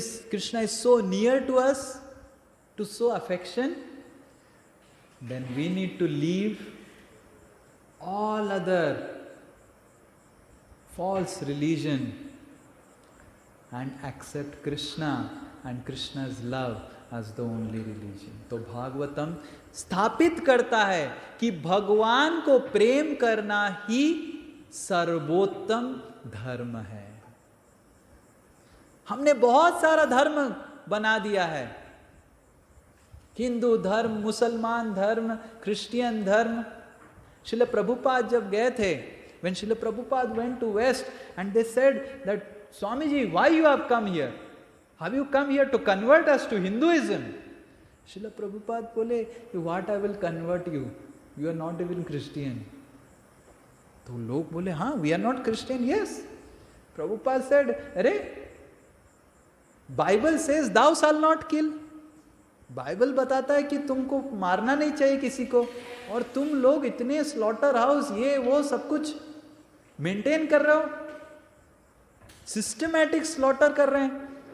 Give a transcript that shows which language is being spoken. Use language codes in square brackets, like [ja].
[en] Krishna is so near to us, to show affection, then we need to leave all other false religion and accept Krishna and Krishna's love as the only religion. [hi] तो भागवतम स्थापित करता है कि भगवान को प्रेम करना ही सर्वोत्तम धर्म है। हमने बहुत सारा धर्म बना दिया है, हिंदू धर्म, मुसलमान धर्म, क्रिश्चियन धर्म। [en] Srila Prabhupada [hi] जब गए थे, [en] when Srila Prabhupada went to West and they said that Swamiji, why you have come here? Have you come here to convert us to Hinduism? Srila Prabhupada बोले, what I will convert you? You are not even Christian. [hi] तो लोग बोले, हाँ, [en] we are not Christian. Yes. Prabhupada said, अरे Bible says thou shall not kill. [hi] Bible बताता है कि तुमको मारना नहीं चाहिए किसी को, और तुम लोग इतने स्लॉटर हाउस ये वो सब कुछ मेंटेन कर रहे हो, सिस्टमैटिक स्लॉटर कर रहे हैं।